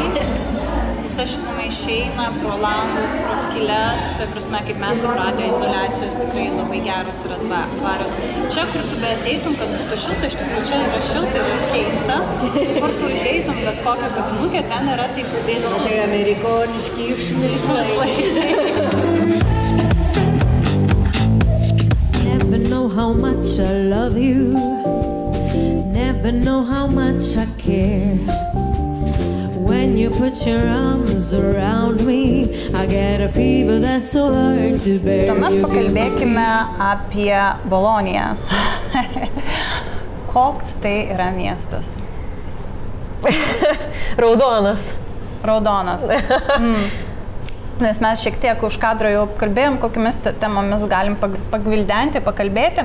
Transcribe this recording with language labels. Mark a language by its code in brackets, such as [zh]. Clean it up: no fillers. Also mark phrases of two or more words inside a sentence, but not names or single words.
[lt] Visa šiluma išeina pro langus, pro skyles, tai prasme, kaip mes supratę, izoliacijos tikrai labai geros yra tvarios. Čia, kur tu beateitum, kad būtų šilta, iš tikrųjų čia yra šilta ir keista, kur tu užeitum, bet kokią kabinukę, ten yra taip vėsų. Tai amerikoniški išmislai. [en] Never know how much I love you. Never know how much I care. When you put your arms around me, I get a fever that's so hard to bear. [lt] Tuomet pakalbėkime apie Boloniją. Koks tai yra miestas? Raudonas. Raudonas. Nes mes šiek tiek už kadro jau kalbėjom, kokiamis temomis galim pagvildenti, pakalbėti.